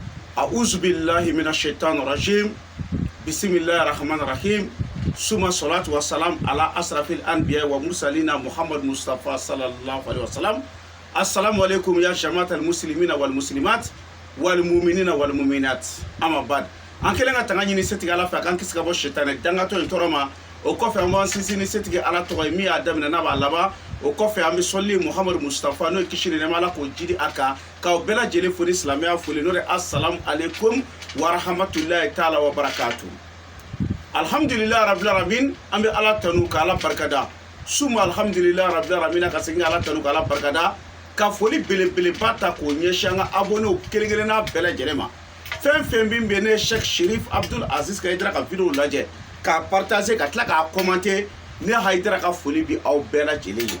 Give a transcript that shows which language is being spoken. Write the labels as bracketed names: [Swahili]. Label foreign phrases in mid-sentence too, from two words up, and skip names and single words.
[Arabic] أعوذ بالله من الشيطان الرجيم. بسم الله الرحمن الرحيم. ثم الصلاة والسلام على أشرف الأنبياء والمرسلين محمد مصطفى صلى الله عليه وسلم. السلام عليكم يا جماعة المسلمين والمسلمات والمؤمنين والمؤمنات. أما بعد. [Bambara] An kelen ka tanga ɲini setigi ala fɛ kan kisi ka bɔ shetane dangatɔ in tɔɔrɔ ma. O kɔfɛ an b'an sinsin ni setigi ala tɔgɔ ye min y'a daminɛ n'a b'a laban. O kɔfɛ an bɛ sɔli Muhammad Mustafa n'o ye kisi ni nɛɛma ala k'o jidi a kan k'aw bɛɛ lajɛlen fo ni silamɛya foli n'o de [Arabic] السلام عليكم ورحمة الله تعالى وبركاته. الحمد لله رب العالمين, [Bambara] an bɛ ala tanu ka ala barikada. [Arabic] ثم الحمد لله رب العالمين [Bambara] ka segin ala tanu ka ala barikada. Ka foli belebeleba ta k'o ɲɛsin an ka abonnés kelen-kelenna bɛɛ lajɛlen ma. Fɛn fɛn min bɛ ne Cheikh Sherif Abdul Aziz ka Haidara ka vidéo lajɛ k'a partager ka tila k'a commenter, ne Haidara ka foli bi aw bɛɛ lajɛlen ye.